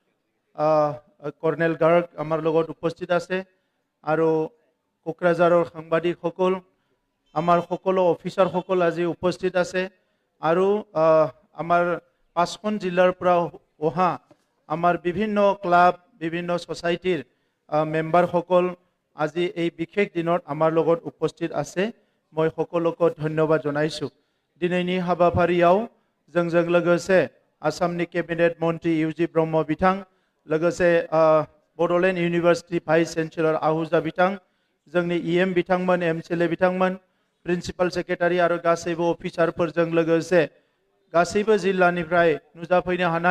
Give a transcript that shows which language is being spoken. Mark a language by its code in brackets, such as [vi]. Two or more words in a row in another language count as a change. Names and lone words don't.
[as] কৰ্ণেল গাৰ্গ আমাৰ লগত উপস্থিত আছে আৰু কোকৰাঝাৰৰ সাংবাদিকসকল, আমাৰ সকলো অফিচাৰসকল আজি উপস্থিত আছে আৰু আমাৰ 5খন জিলাৰ পৰা অহা আমাৰ বিভিন্ন ক্লাব বিভিন্ন ছ'চাইটিৰ মেম্বাৰসকল আজি এই বিশেষ দিনত আমাৰ লগত উপস্থিত আছে। মই সকলোকে ধন্যবাদ জনাইছোঁ। [brx] দিনैनि हाबाफारियाव जोंजों लोगोसे आसामनि केबिनेट मन्त्री इउजि ब्रह्म बिथां, लोगोसे बडोलेण्ड इउनिभार्सिटी [en] vice chancellor [brx] आहुजा बिथां, जोंनि EM बिथांमोन, MCLA बिथांमोन, [en] principal secretary [brx] आरो गासैबो अफिसारफोरजों लोगोसे गासैबो जिल्लानिफ्राय नुजाफैनो हानाय